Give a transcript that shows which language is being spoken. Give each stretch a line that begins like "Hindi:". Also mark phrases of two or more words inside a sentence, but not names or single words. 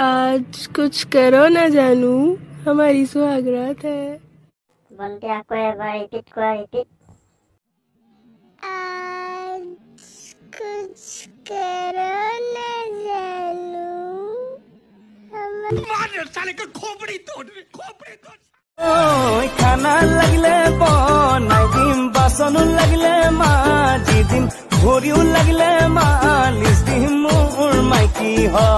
Hindi: आज कुछ करो ना जानू, हमारी सुहागरात है।
Assamese: বলতে আকো এবার রিপিট কর রিপিট
Hindi: आज कुछ करो ना जानू, मार साले का खोपड़ी तोड़
Assamese: ওই খানা লাগলে বনাই দিম, বাসন লাগলে মাজি দিম, ভরিও লাগলে মালিশ দিম, মোর মাইকি হ।